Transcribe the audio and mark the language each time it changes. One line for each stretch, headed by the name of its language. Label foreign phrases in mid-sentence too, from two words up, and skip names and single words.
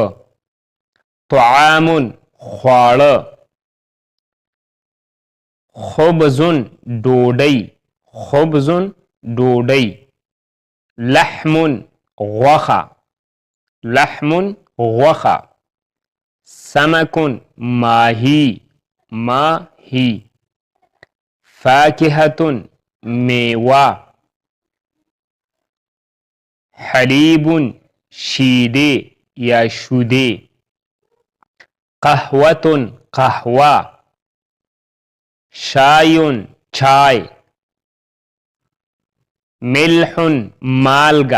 Pashto: طعام خواړه. خبز ډوډۍ. خبز ډوډۍ. لحم غوښه. لحم غوښه. سمک ماهی. ماهی. فاکهة میوه. حلیب شیدې یا شودې. قهوة قهوه. شای چای. ملح مالګه.